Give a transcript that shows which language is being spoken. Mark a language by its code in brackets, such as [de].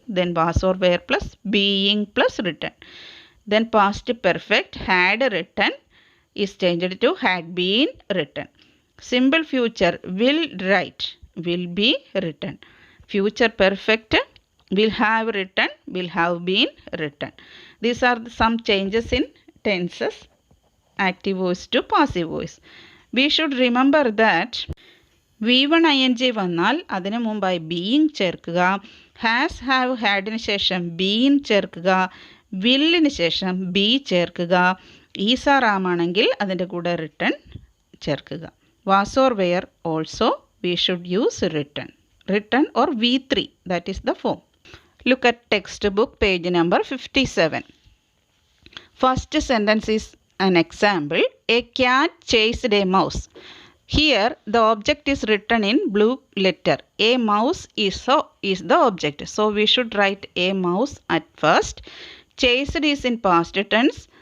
[en] Then was or were plus being plus written. Then past perfect, had written is changed to had been written. Simple future, will write, will be written. Future perfect, will have written, will have been written. These are some changes in tenses, active voice to passive voice. We should remember that V1 ing [ml] വന്നാൽ അതിനു മുമ്പായി being ചേർക്കുക, has have ഹാഡിന് ശേഷം been ചേർക്കുക, വില്ലിന് ശേഷം B ചേർക്കുക, is are am ആണെങ്കിൽ അതിൻ്റെ കൂടെ റിട്ടൺ ചേർക്കുക. [en] Was or where also we should use written or V3, that is the form. Look at textbook page number 57. First sentence is an example. A cat chased a mouse. Here the object is written in blue letter. A mouse is the object. So we should write a mouse at first. Chased is in past tense.